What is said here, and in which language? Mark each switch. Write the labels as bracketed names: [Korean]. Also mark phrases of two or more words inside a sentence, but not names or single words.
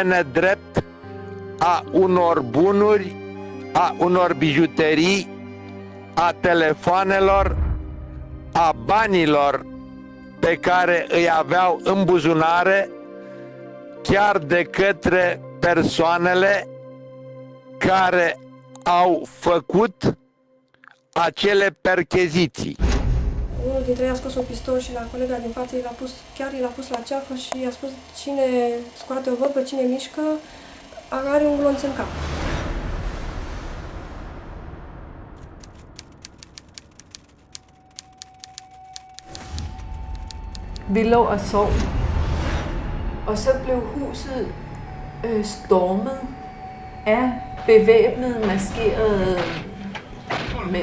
[Romanian] nedrept a unor bunuri, a unor bijuterii, a telefoanelor, a banilor pe care îi aveau în buzunare, chiar de către persoanele care au făcut acele percheziții. Unul dintre ei a scos un pistol și la colega din față i l-a pus la ceafă și i-a spus: cine scoate o văpă, cine mișcă, are un glonț în cap. [Danish] Vi lå og sov, og så blev huset stormet af bevæbnede, maskerede mænd.